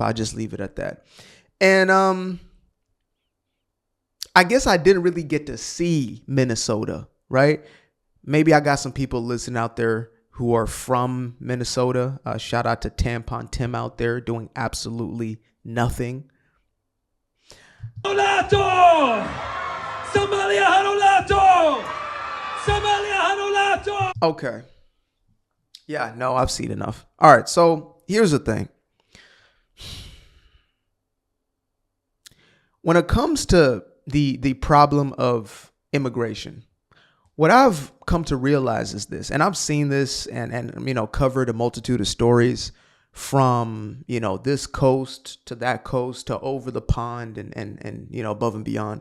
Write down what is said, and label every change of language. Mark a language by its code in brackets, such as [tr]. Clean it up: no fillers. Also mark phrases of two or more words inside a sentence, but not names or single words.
[en] I'll just leave it at that. And I guess I didn't really get to see Minnesota, right? Maybe I got some people listening out there who are from Minnesota. Shout out to Tampon Tim out there doing absolutely nothing. Hanulato! Somalia Hanulato! Somalia Hanulato! Okay. Yeah, no, I've seen enough. All right, so here's the thing. When it comes to the problem of immigration, what I've come to realize is this, and I've seen this and covered a multitude of stories from, this coast to that coast to over the pond and above and beyond.